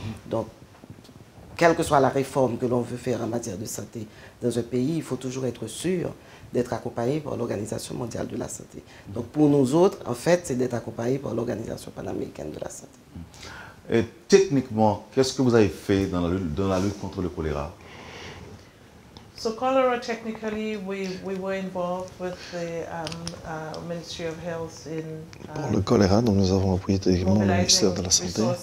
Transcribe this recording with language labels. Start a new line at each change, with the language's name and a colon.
French: Donc, quelle que soit la réforme que l'on veut faire en matière de santé dans un pays, il faut toujours être sûr d'être accompagné par l'Organisation mondiale de la santé. Donc, pour nous autres, en fait, c'est d'être accompagné par l'Organisation panaméricaine de la santé. Et techniquement, qu'est-ce que vous avez fait dans la lutte contre le choléra?
English: So cholera, technically, we were involved with the Ministry of Health in
French: Pour le choléra, donc nous avons appuyé également le ministère de la Santé.